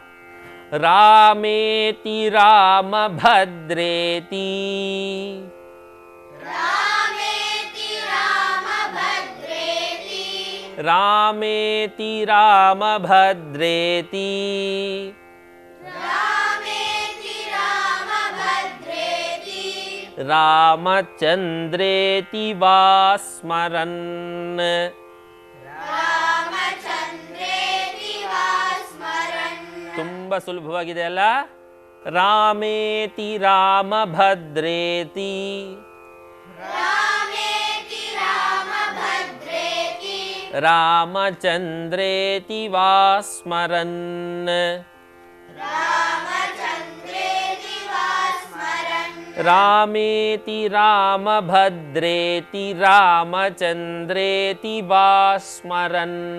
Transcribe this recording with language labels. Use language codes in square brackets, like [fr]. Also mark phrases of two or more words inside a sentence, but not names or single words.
[sa] ರಾಮೇತಿ ರಾಮಭದ್ರೇತಿ ರಾಮೇತಿ ರಾಮಭದ್ರೇತಿ ರಾಮಚಂದ್ರೇತಿ ವಾ ಸ್ಮರನ್. [kn] ತುಂಬ ಸುಲಭವಾಗಿದೆ ಅಲ್ಲ. [sa] ರಾಮೇತಿ ರಾಮಭದ್ರೇತಿ ರಾಮಚಂದ್ರೇತಿ ವಾ ಸ್ಮರನ್. ರಾಮೇತಿ ರಾಮಭದ್ರೇತಿ ರಾಮಚಂದ್ರೇತಿ ವಾ ಸ್ಮರನ್.